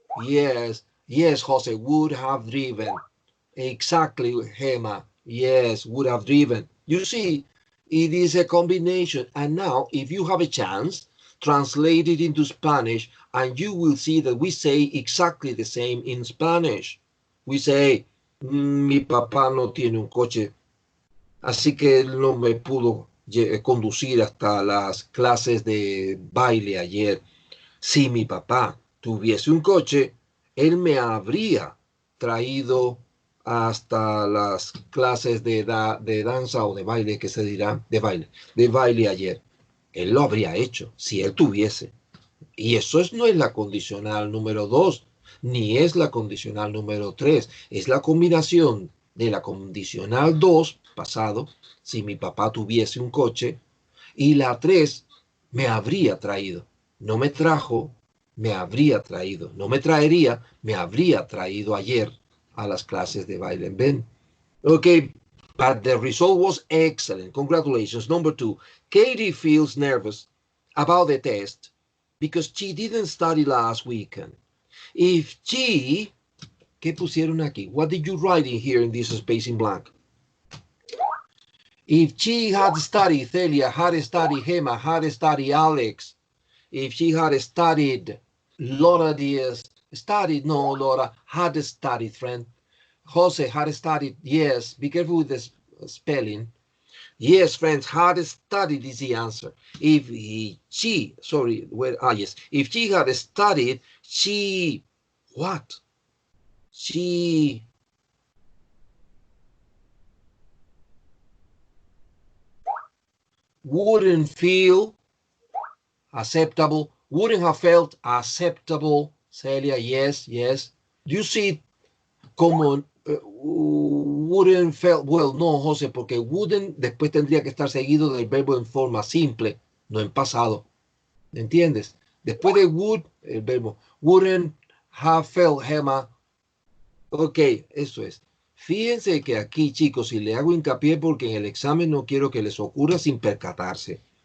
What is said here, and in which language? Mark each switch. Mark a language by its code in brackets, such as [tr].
[en] Yes, yes, Jose, would have driven. Exactly, Gemma. Yes, would have driven. You see, it is a combination. And now, if you have a chance, translate it into Spanish, and you will see that we say exactly the same in Spanish. We say, [es] mi papá no tiene un coche, así que él no me pudo conducir hasta las clases de baile ayer. Si mi papá tuviese un coche, él me habría traído hasta las clases de danza o de baile, que se dirá, de baile ayer. Él lo habría hecho si él tuviese. Y eso no es la condicional número 2, ni es la condicional número 3. Es la combinación de la condicional 2, pasado, si mi papá tuviese un coche, y la 3, me habría traído. No me trajo, me habría traído. No me traería, me habría traído ayer a las clases de baile. ¿Ven? [en] Okay, but the result was excellent. Congratulations. Number 2, Katie feels nervous about the test because she didn't study last weekend. If she, [es] ¿qué pusieron aquí? [en] What did you write in here in this space in blank? If she had studied, Celia had studied, Gemma had studied, Alex. If she had studied, Laura Diaz studied, no, Laura had studied, friend. Jose had studied, yes, be careful with the spelling. Yes, friends, had studied is the answer. If she, sorry, yes. If she had studied, she, what? She wouldn't feel acceptable. Wouldn't have felt acceptable. Celia, yes, yes. Do you see como wouldn't felt? [es] Well, no, José, porque wouldn't después tendría que estar seguido del verbo en forma simple, no en pasado. ¿Entiendes? Después de would, el verbo [en] wouldn't have felt, [es] Gemma. Ok, eso es. Fíjense que aquí, chicos, si le hago hincapié porque en el examen no quiero que les ocurra sin percatarse.